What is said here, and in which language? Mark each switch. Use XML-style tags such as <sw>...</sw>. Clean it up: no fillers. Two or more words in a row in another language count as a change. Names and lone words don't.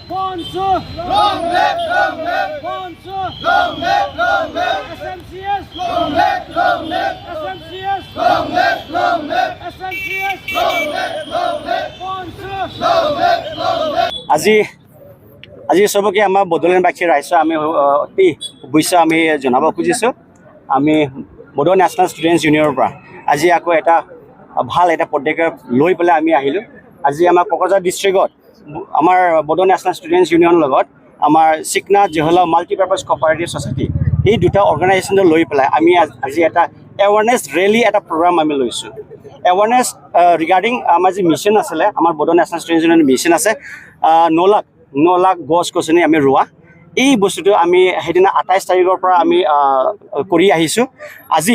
<en>Sponsor. Long live, long live. Sponsor. Long live, long live. SMCS. Long live, long live. SMCS. Long live, long live. SMCS. Long live, long live. Sponsor. Long live, long live.</en> <as>আজি সবকে আমাৰ বড়োলেণ্ডবাসী ৰাইজ আমি অতি শুভেচ্ছা আমি জনাব খুজিছোঁ আমি বড়ো নেশ্যনেল ষ্টুডেণ্টছ ইউনিয়নৰ পৰা আজি আকৌ এটা ভাল এটা পদক্ষেপ লৈ পেলাই আমি আহিলোঁ আজি আমাৰ কোকৰাঝাৰ ডিষ্ট্ৰিক্টত আমাৰ বড়ো নেশ্যনেল ষ্টুডেণ্টছ ইউনিয়নৰ লগত আমাৰ চিকনা জহলা মাল্টিপাৰ্পাছ কোঅপাৰেটিভ ছ'চাইটি এই দুটা অৰ্গেনাইজেশ্যন লৈ পেলাই আমি আজি এটা এৱাৰনেছ ৰেলী এটা প্ৰগ্ৰাম আমি লৈছোঁ এৱাৰনেছ ৰিগাৰ্ডিং আমাৰ যি মিছন আছিলে আমাৰ বড়ো নেশ্যনেল ষ্টুডেণ্টছ ইউনিয়নৰ মিছন আছে 9 লাখ গছ গছনি আমি ৰোৱা এই বস্তুটো আমি সেইদিনা 28 তাৰিখৰ পৰা আমি কৰি আহিছোঁ আজি</as>